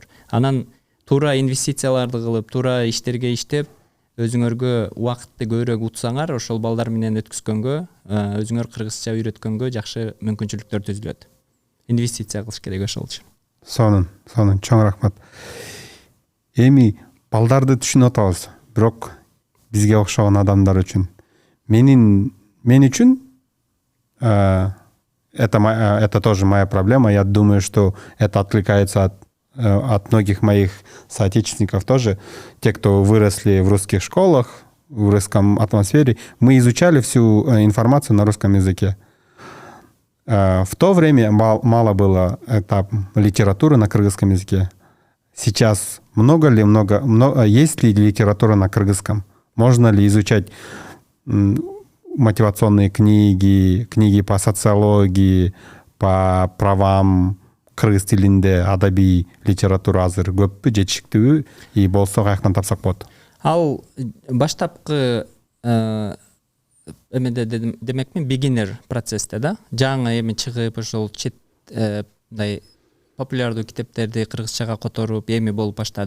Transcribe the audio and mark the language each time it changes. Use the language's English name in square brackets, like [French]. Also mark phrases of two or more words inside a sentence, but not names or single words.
[Kyrgyz] Анан туура инвестицияларды кылып, туура иштерге иштеп, өзүңөргө убакытты көбүрөөк утсаңар, ошол балдар менен өткөзгөнгө, өзүңөр кыргызча үйрөткөнгө жакшы мүмкүнчүлүктөр түзүлөт. Инвестиция кылыш керек ошол үчүн. Сонун, чоң рахмат. Эми балдарды түшүнүп атабыз, бирок бизге окшогон адамдар үчүн мен үчүн [Russian] это тоже моя проблема. Я думаю, что это откликается от многих моих соотечественников тоже. Те, кто выросли в русских школах, в русском атмосфере, мы изучали всю информацию на русском языке. В то время мало было литературы на кыргызском языке. Сейчас есть ли литература на кыргызском? Можно ли изучать мотивационные книги по социологии, по правам, [Kyrgyz] кыргыз тилинде адабий литература азыр көппү, жетишиктүүбү, и болсо каяктан тапсак болот? Ал баштапкы эмеде демекми beginner процессте да, жаңы эми чыгып ошол чет мындай популярдуу китептерди кыргызчага которуп эми болуп баштады.